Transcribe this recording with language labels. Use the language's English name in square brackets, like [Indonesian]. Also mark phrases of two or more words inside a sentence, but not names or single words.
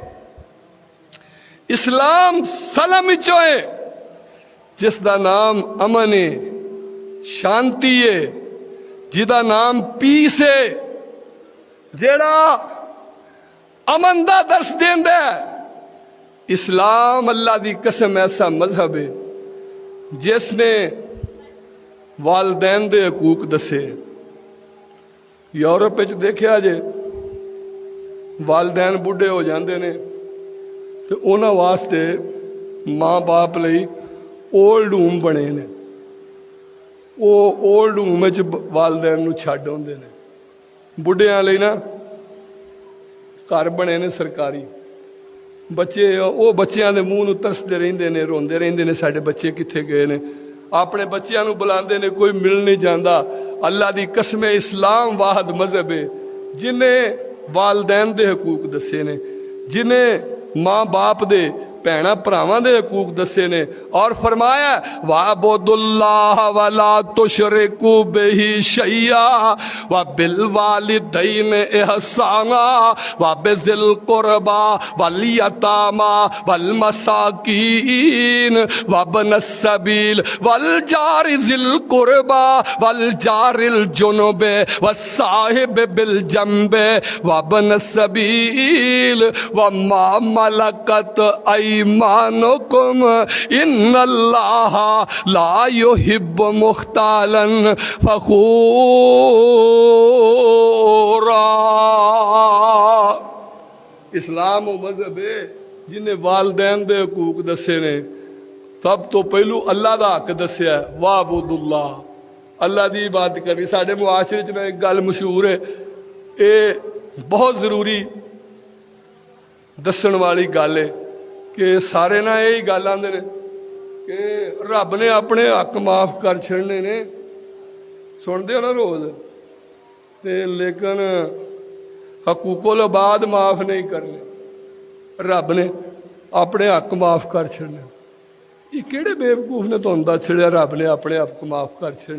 [Punjabi] اسلام سلام چوئے جس دا نام امن ہے شانتی ہے جدا نام پیس ہے جیڑا امن دا درس دیندا ہے اسلام اللہ دی قسم ایسا مذہب ہے جس نے والدین دے حقوق دسے یورپ وچ دیکھیا جے والدین بڈھے ہو جاندے نے تے انہاں واسطے ماں باپ لئی [English] old home [Punjabi] بنے نے وہ [English] old home [Punjabi] وچ والدین نو چھڈ ہوندے نے بڈھیاں لئی نا گھر بنے نے سرکاری بچے وہ بچیاں دے منہ نو ترسدے رہندے نے روندے رہندے نے ساڈے بچے کتھے گئے نے اپنے بچیاں نو بلاندے نے کوئی مل نہیں جاندا اللہ دی قسم اسلام واحد مذہب ہے جنہیں والدین دے حقوق دسے نے جنہیں ماں باپ دے بھیڑاں بھراواں دے حقوق دسے نے اور فرمایا [Arabic] وَعْبُدُوا اللَّهَ وَلَا تُشْرِكُوا بِهِ شَيْئًا وَبِالْوَالِدَيْنِ إِحْسَانًا وَبِذِي الْقُرْبَى وَالْيَتَامَى وَالْمَسَاكِينِ وَابْنِ السَّبِيلِ وَالْجَارِ ذِي الْقُرْبَى وَالْجَارِ الْجُنُبِ وَالصَّاحِبِ بِالْجَنبِ وَابْنِ السَّبِيلِ وَمَا مَلَكَتْ ایمانکم ان اللہ لا یحب مختالا [Punjabi] فخورا اسلام و مذہب ہے جنہیں والدین دے حقوق دسے نے سب تو پہلو اللہ دا حق دسیا ہے [Arabic] وَعْبُدُوا اللَّهَ [Punjabi] اللہ دی عبادت کرنی ساڈے معاشرے چ ایک گل مشہور ہے اے بہت ضروری دسن والی گل ہے کہ سارے نہ یہی گل آندے نے کہ رب نے اپنے حق معاف کر چھڑنے نے سنتے ہو نا روز لیکن حقوق العباد معاف نہیں کرنے رب نے اپنے حق معاف کر چھڑنے یہ کہڑے بےوقوف نے تہن دس چھڑیا رب نے اپنے آپ کو معاف کر چھڑنے؟